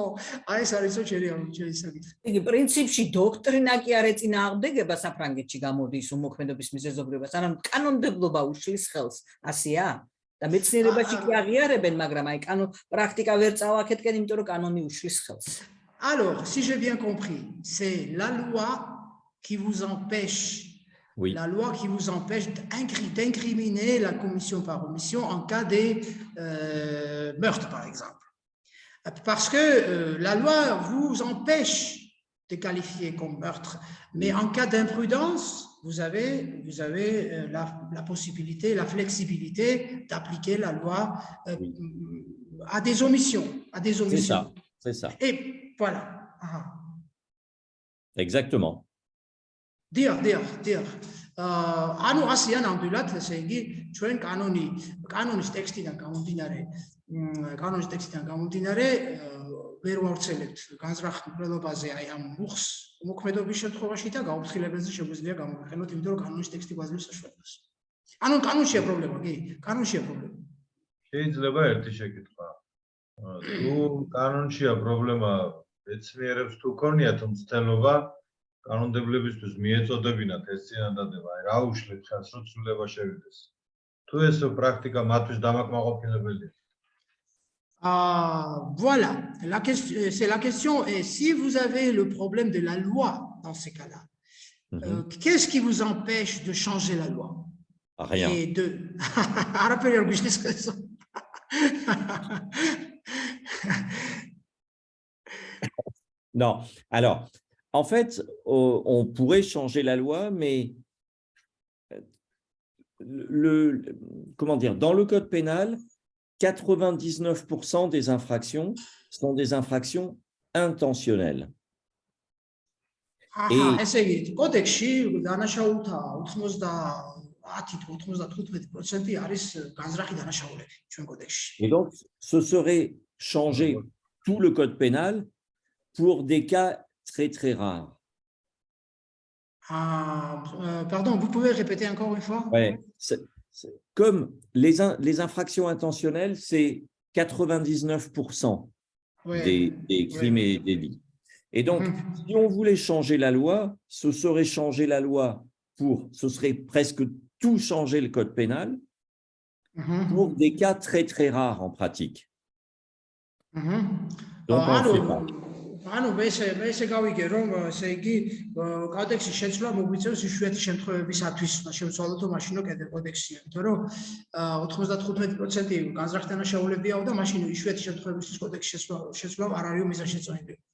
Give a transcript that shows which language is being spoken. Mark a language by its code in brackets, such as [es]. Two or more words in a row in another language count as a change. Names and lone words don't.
[ka] აი ეს არის ჩემი საკითხი. იგი პრინციპში დოქტრინა კი არ ეწინააღმდეგება საფრანგეთში გამოდის უმოქმედობის მიზეზობრიობას, არამედ კანონმდებლობა უშლის ხელს. ასეა? და მეცნიერებაში კი აღიარებენ, მაგრამ აი პრაქტიკა ვერ წავაქეთკენ, იმიტომ რომ კანონი უშლის ხელს. [fr] Alors, si j'ai bien compris, c'est la loi qui vous empêche, la loi qui vous empêche d'incriminer la commission par omission en cas de meurtre, par exemple. Parce que la loi vous empêche de qualifier comme meurtre, mais en cas d'imprudence, vous avez la possibilité, la flexibilité d'appliquer la loi à des omissions. C'est ça. Et voilà. Exactement. Dire. [ka] ანუ ასიან ამდვილად, ესე იგი, ჩვენ კანონის ტექსტიდან გამომდინარე, ვერ ვავრცელებთ განზრახულობაზე აი ამ მუხს უმოქმედობის შემთხვევაში და გაუფრთხილებაზე შეგვიძლია გამოვიყენოთ, იმიტომ რომ კანონის ტექსტი გვაძლევს საშუალებას. ანუ კანონშია პრობლემა, კი? კანონშია პრობლემა. შეიძლება ერთი შეკითხვა. თუ კანონშია პრობლემა, მეცნიერებს თუ ქონიათ მცდელობა კანონმდებლებისთვის მიეწოდებინათ ეს წინადადება, აი რა უშლით ხელს რომ ცვლილება შევიდეს. თუ ეს პრაქტიკა მათთვის დამაკმაყოფილებელია. [fr] Voilà, c'est la question. Et si vous avez le problème de la loi dans ces cas-là, qu'est-ce qui vous empêche de changer la loi? Rien. Et de... Non. Alors, en fait, on pourrait changer la loi, mais comment dire, dans le code pénal, 99% des infractions sont des infractions intentionnelles. [ka] ესე იგი, კოდექსში დანაშაულთა 90-95% არის განზრახი დანაშაულები ჩვენ კოდექსში. [fr] Et donc, ce serait changer tout le code pénal pour des cas très, très rares. Pardon, vous pouvez répéter encore une fois? Ouais, comme les infractions intentionnelles, c'est 99% des crimes et délits. Et donc, si on voulait changer la loi, ce serait changer la loi ce serait presque tout changer le code pénal pour des cas très, très rares en pratique. Donc, on ne fait pas. [ka] ანუ მე ესე გავიგე რომ ესე იგი კოდექსის შეცვლა მოგვიწევს იშვიათი შემთხვევებისათვის და შევცვალოთ რომ მაშინ კიდე კოდექსია, იმიტომ რომ 95% განზრახ დანაშაულებიაო და მაშინ იშვიათი შემთხვევებისთვის კოდექსის შეცვლა არ არის მიზანშეწონილი.